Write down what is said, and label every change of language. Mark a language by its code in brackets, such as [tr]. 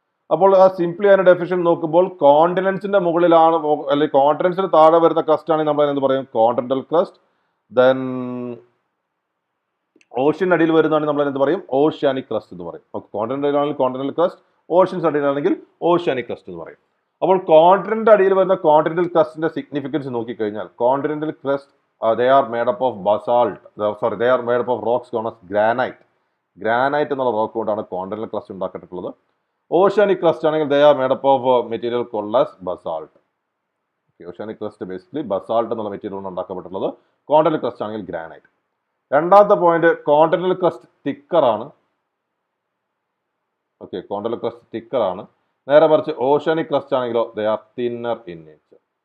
[ml] അപ്പോൾ ആ സിംപ്ലി അതിന്റെ ഡെഫിനിഷൻ നോക്കുമ്പോൾ കോണ്ടിനെന്റ്സിന്റെ മുകളിലാണ് അല്ലെങ്കിൽ കോണ്ടിനെന്റ്സിന് താഴെ വരുന്ന ക്രസ്റ്റ് ആണെങ്കിൽ നമ്മൾ എന്ത് പറയും? Continental crest. ദെൻ ഓഷ്യൻ അടിയിൽ വരുന്നതാണെങ്കിൽ നമ്മൾ എന്ത് പറയും? ഓഷ്യാനിക് ക്രസ്റ്റ് എന്ന് പറയും. ഓക്കെ, കോണ്ടിനെന്റൽ ആണെങ്കിൽ continental crest, oceans അടിയിലാണെങ്കിൽ oceanic crest എന്ന് പറയും. അപ്പോൾ കോണ്ടിനെന്റ് അടിയിൽ വരുന്ന കോണ്ടിനെന്റൽ ക്രസ്റ്റിന്റെ സിഗ്നിഫിക്കൻസ് നോക്കിക്കഴിഞ്ഞാൽ continental crest [en] they are made up of basalt, they are made up of rocks known as granite. [ml] Granite എന്നുള്ള റോക്ക് കൊണ്ടാണ് കോണ്ടിനെന്റൽ ക്രസ്റ്റ് ഉണ്ടാക്കിയിട്ടുള്ളത്. ഓഷ്യാനിക് ക്രസ്റ്റ് ആണെങ്കിൽ [en] they are made up of material called as basalt. [ml] Oceanic crest basically basalt എന്നുള്ള material കൊണ്ട് ഉണ്ടാക്കപ്പെട്ടുള്ളത്. Continental crest ആണെങ്കിൽ granite. രണ്ടാമത്തെ point, continental crest thicker ആണ്. Okay, continental crest thicker ആണ്. നേരെ മറിച്ച് ഓഷ്യാനിക് ക്രസ്റ്റ് ആണെങ്കിലോ [en] they are thinner in nature.